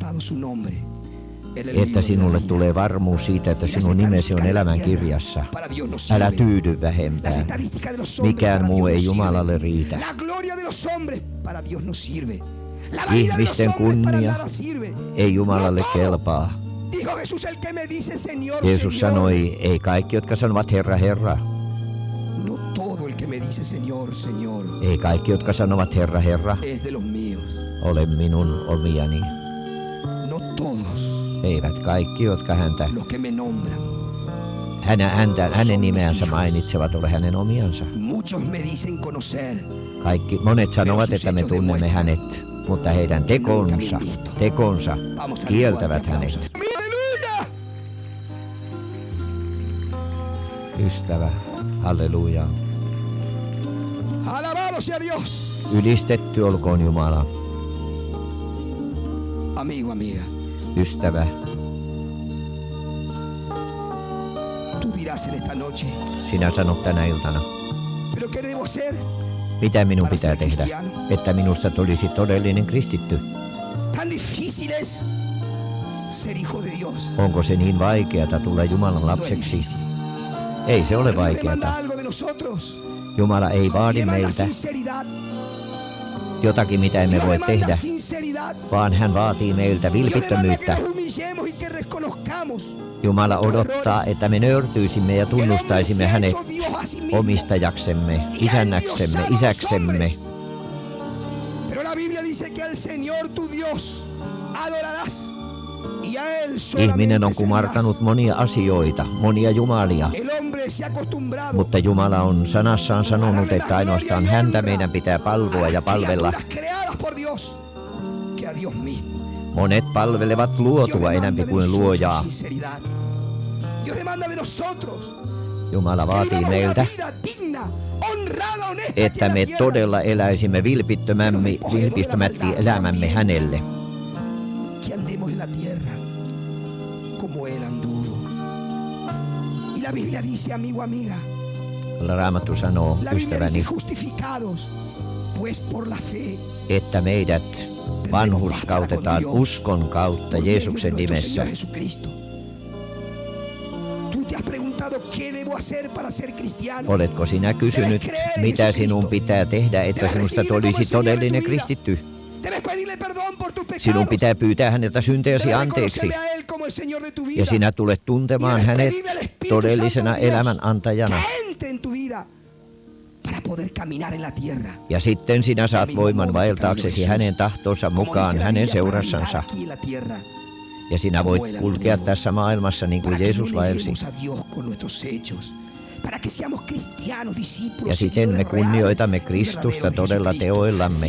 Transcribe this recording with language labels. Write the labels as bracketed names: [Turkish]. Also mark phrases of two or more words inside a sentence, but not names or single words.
[Finnish] Että sinulle tulee varmuus siitä, että sinun nimesi on elämän kirjassa. Älä tyydy vähempään. Mikään muu ei Jumalalle riitä. Ihmisten kunnia ei Jumalalle kelpaa. [Spanish] Dijo Jesús, el que me dice Señor, [Finnish] Jeesus [Spanish] Señor. [Finnish] sanoi, ei kaikki, jotka sanovat Herra, Herra. [Spanish] No todo el que me dice Señor, Señor, [Finnish] Ei kaikki, jotka sanovat Herra, Herra, [Spanish] es de los míos. [Finnish] ole minun omiani. [Spanish] No todos [Finnish] Eivät kaikki, jotka [Spanish] los que me nombran. [Finnish] hänen nimeänsä mainitsevat, ole hänen omiansa. [Spanish] Muchos me dicen conocer. [Finnish] Monet sanovat, että me tunnemme hänet, mutta heidän tekonsa kieltävät hänet. [Spanish] ¡Aleluya! [Finnish] Ystävä, halleluja. [Spanish] Alabado sea Dios. [Finnish] Ylistetty olkoon Jumala. [Spanish] Amigo, amiga, [Finnish] Ystävä, [Spanish] tú dirás en esta noche, [Finnish] sinä sanot tänä iltana, [Spanish] ¿pero qué debo hacer? [Finnish] mitä minun pitää tehdä, että minusta tulisi todellinen kristitty. [Spanish] Tan difícil es ser hijo de Dios. [Finnish] Onko se niin vaikeata tulla Jumalan [Spanish] No es [Finnish] lapseksi? [Spanish] difícil. [Finnish] Ei se ole [Spanish] Pero Dios demanda [Finnish] vaikeata. [Spanish] algo de nosotros. [Finnish] Jumala ei vaadi [Spanish] Demanda [Finnish] meiltä [Spanish] sinceridad. [Finnish] jotakin, mitä emme [Spanish] Dios [Finnish] voi [Spanish] demanda [Finnish] tehdä, [Spanish] sinceridad. [Finnish] vaan hän vaatii meiltä [Spanish] Dios demanda que [Finnish] vilpittömyyttä. [Spanish] nos humillemos y que reconozcamos. [Finnish] Jumala odottaa, että me nöyrtyisimme ja tunnustaisimme hänet omistajaksemme, isännäksemme, isäksemme. [Spanish] Pero la Biblia dice que al Señor tu Dios adorarás y a él solamente [Finnish] Ihminen on [Spanish] servirás. [Finnish] kumartanut monia asioita, monia jumalia, [Spanish] El hombre se ha acostumbrado [Finnish] mutta Jumala on sanassaan sanonut, että ainoastaan häntä meidän pitää palvoa ja palvella. [Spanish] creadas por Dios que a Dios mismo. [Finnish] Monet palvelevat [Spanish] Dios [Finnish] luotua [Spanish] demanda [Finnish] enemmän [Spanish] de [Finnish] kuin [Spanish] nosotros [Finnish] luojaa. [Spanish] sinceridad. Dios demanda de nosotros [Finnish] Jumala [Spanish] que [Finnish] vaatii [Spanish] vivamos una [Finnish] meiltä, [Spanish] vida digna, honrada, honesta aquí [Finnish] että [Spanish] en la [Finnish] me [Spanish] tierra. [Finnish] todella eläisimme vilpittömätti elämämme hänelle. [Spanish] Que andemos en la tierra como él anduvo. Y la Biblia dice, amigo, amiga, [Finnish] Raamattu sanoo, [Spanish] la Biblia dice [Finnish] ystäväni, [Spanish] justificados pues por la fe. [Finnish] että meidät vanhurskautetaan uskon kautta [Spanish] por medio de [Finnish] Jeesuksen [Spanish] nuestro [Finnish] nimessä. [Spanish] Señor Jesucristo. Tú te has preguntado qué debo hacer para ser cristiano. [Finnish] Oletko sinä kysynyt, mitä sinun pitää tehdä, että sinusta tulisi todellinen kristitty? [Spanish] Debes pedirle perdón por tus pecados. [Finnish] Sinun pitää pyytää häneltä syntejäsi [Spanish] Debes [Finnish] anteeksi. [Spanish] reconocerle a él como el Señor de tu vida. [Finnish] Ja sinä tulet tuntemaan hänet todellisena elämän antajana. [Spanish] Que entre en tu vida para poder caminar en la tierra. [Finnish] Ja sitten sinä saat voiman vaeltaaksesi hänen tahtonsa mukaan hänen seurassansa. Ja sinä voit kulkea tässä maailmassa niin kuin Jeesus vaelsi. Ja siten me kunnioitamme Kristusta todella teoillamme.